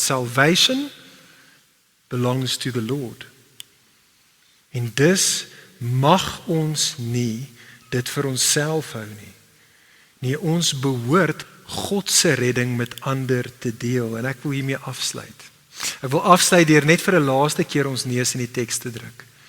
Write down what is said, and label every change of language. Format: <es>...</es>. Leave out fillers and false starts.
<en>Salvation belongs to the Lord.</en> <af>En dus mag ons nie dit vir onsself hou nie. Nee, ons behoort God se redding met ander te deel. En ek wil hiermee afsluit. Ek wil afsluit deur net vir 'n laaste keer ons neus in die teks te druk.</af>